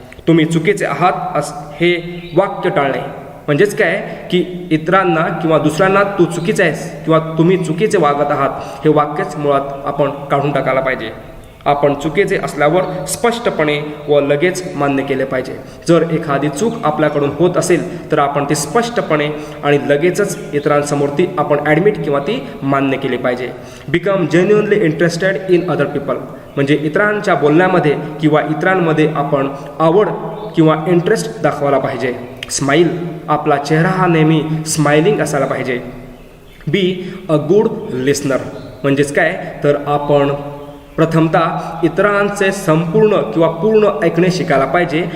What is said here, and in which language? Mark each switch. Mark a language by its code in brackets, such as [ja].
[mr] तुम्ही चुकीचे आहात हे वाक्य टाळणे म्हणजेच काय की इतरांना किंवा दुसऱ्यांना तू चुकीचा आहेस किंवा तुम्ही चुकीचे वागत आहात हे वाक्यच मुळात आपण काढून टाकायला पाहिजे. आपण चुकीचे असल्यावर स्पष्टपणे व लगेच मान्य केले पाहिजे. जर एखादी चूक आपल्याकडून होत असेल तर आपण ती स्पष्टपणे आणि लगेचच इतरांसमोर ती आपण ॲडमिट किंवा ती मान्य केली पाहिजे. [en] Become genuinely interested in other people. [mr] म्हणजे इतरांच्या बोलण्यामध्ये किंवा इतरांमध्ये आपण आवड किंवा इंटरेस्ट दाखवायला पाहिजे. स्माईल. आपला चेहरा हा नेहमी स्माइलिंग असायला पाहिजे. [en] Be a good listener. [mr] म्हणजेच काय तर आपण प्रथमतः इतरांचे संपूर्ण किंवा पूर्ण ऐकणे शिकायला पाहिजे.